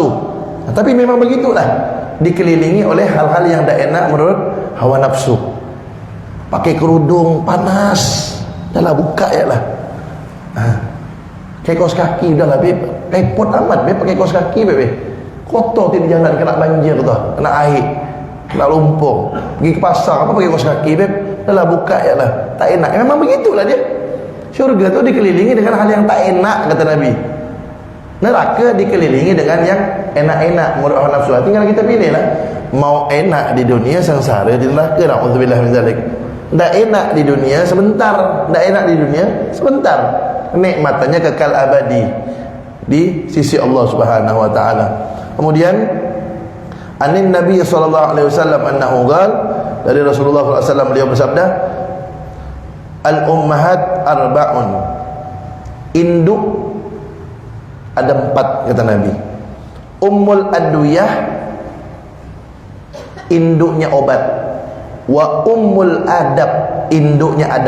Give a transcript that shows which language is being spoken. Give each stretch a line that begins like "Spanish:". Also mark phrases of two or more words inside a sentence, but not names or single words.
Malay: Tapi memang begitulah, dikelilingi oleh hal-hal yang tak enak menurut hawa nafsu. Pakai kerudung panas, dah lah buka ya lah. Pakai kaos kaki, dah lah beb, repot amat beb pakai kaos kaki beb. Kotor di jalan, kena banjir tu, kena air, kena lumpur. Pergi ke pasar, apa pakai kaos kaki beb, dah lah buka ya lah. Tak enak, memang begitulah dia. Syurga tu dikelilingi dengan hal yang tak enak kata Nabi. Neraka dikelilingi dengan yang enak-enak menurut hawa nafsu. Tinggal kita pilih lah, mau enak di dunia, sengsara di neraka.
Arabic: نعوذ بالله من ذلك.
Malay: Tak enak di dunia sebentar, tak enak di dunia sebentar, nikmatannya kekal abadi di sisi Allah
Arabic: سبحانه وتعالى.
Malay: Kemudian
Arabic: عن النبي صلى الله عليه وسلم أنه قال,
Malay: dari Rasulullah
Arabic: صلى الله عليه وسلم
Malay: beliau bersabda,
Arabic: الأمهات أربع,
Malay: induk ada 4 kata Nabi.
Arabic: أم الأدوية,
Malay: induknya obat.
Arabic: وأم الأدب,
Malay: induknya adab.